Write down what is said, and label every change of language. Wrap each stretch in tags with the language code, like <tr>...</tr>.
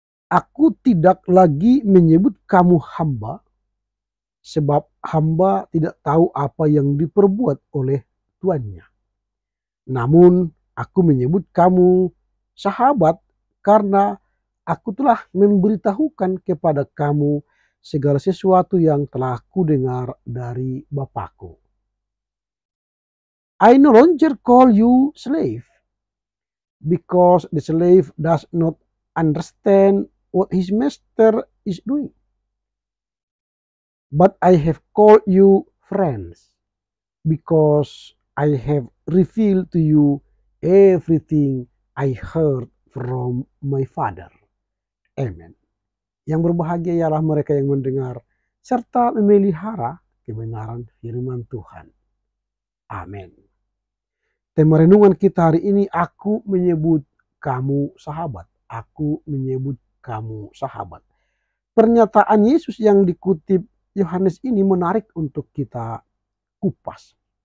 <id>Aku tidak lagi menyebut kamu hamba, sebab hamba tidak tahu apa yang diperbuat oleh tuannya. Namun aku menyebut kamu sahabat karena aku telah memberitahukan kepada kamu segala sesuatu yang telah kudengar dari Bapakku.</id> <en>I no longer call you slave, because the slave does not understand what his master is doing. But I have called you friends, because I have revealed to you everything I heard from my Father. Amen.</en> <id>Yang berbahagia ialah mereka yang mendengar serta memelihara kebenaran firman Tuhan. Amin. Tema renungan kita hari ini, aku menyebut kamu sahabat. Aku menyebut kamu sahabat. Pernyataan Yesus yang dikutip Yohanes ini menarik untuk kita kupas.</id>